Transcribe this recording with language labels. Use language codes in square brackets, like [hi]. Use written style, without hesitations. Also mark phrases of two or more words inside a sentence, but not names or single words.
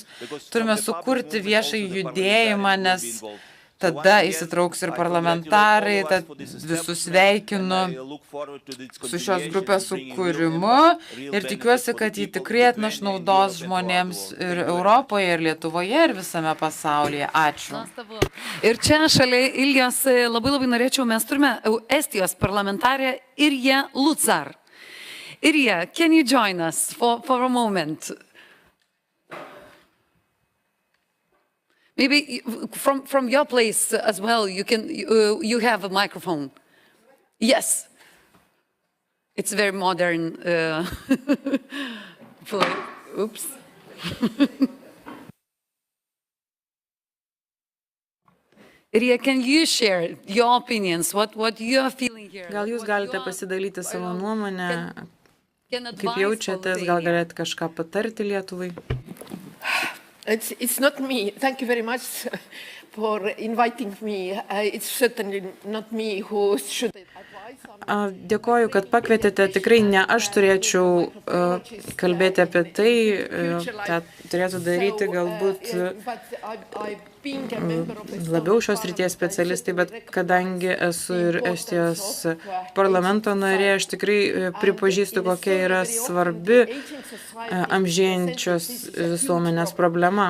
[lt] Turime sukurti viešą judėjimą, nes tada įsitrauks ir parlamentarai, tad visus sveikinu su šios grupės sukūrimu ir tikiuosi, kad jį tikrai atneš naudos žmonėms ir Europoje, ir Lietuvoje, ir visame pasaulyje. Ačiū. Ir čia šalia Iljos labai norėčiau, mes turime Estijos parlamentarę Irja Lutsar. Irja, [en] can you join us for a moment? Maybe from your place as well, you have a microphone. Yes. It's very modern. Oops. Irja, can you share your opinions? What you are feeling here? [lt] Gal jūs galite pasidalyti savo nuomonę, kaip jaučiatės, gal galite kažką patarti Lietuvai? [en] It's not me. Thank you very much for inviting me. It's certainly not me who should advise. [lt] Dėkoju, kad pakvietėte. Tikrai ne aš turėčiau kalbėti apie tai. tą turėtų daryti galbūt labiau šios ryties specialistai, bet kadangi esu ir Estijos parlamento narė, aš tikrai pripažįstu, kokia yra svarbi amžėjančios visuomenės problema.